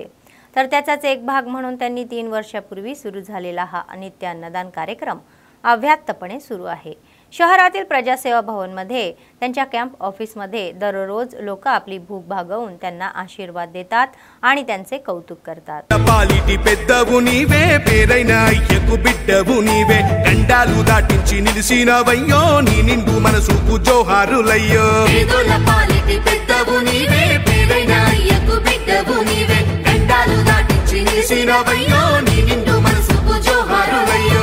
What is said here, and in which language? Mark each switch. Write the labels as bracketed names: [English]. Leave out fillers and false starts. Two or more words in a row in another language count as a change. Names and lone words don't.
[Marathi] तर त्याचाच एक भाग म्हणून त्यांनी 3 वर्षापूर्वी सुरू झालेला हा नित्य अन्नदान कार्यक्रम अव्याहतपणे सुरू आहे. शहरातील प्रजासेवा भवनमध्ये त्यांच्या कॅम्प ऑफिसमध्ये दररोज लोक आपली भूक भागवून त्यांना आशीर्वाद देतात आणि त्यांचे कौतुक करतात. [Telugu] పాలిటి పెద్దవు నీవే పేరైన అయ్యకు బిడ్డవు నీవే గండాలు దాటించి నిలిసినవయ్యో నీ నిండు మనసుకు జోహారులయ్యో. పేదల పాలిటి పెద్దవు నీవే పేరైన అయ్యకు బిడ్డవు నీవే గండాలు దాటించి నిలిసినవయ్యో నీ నిండు మనసుకు జోహారులయ్యో.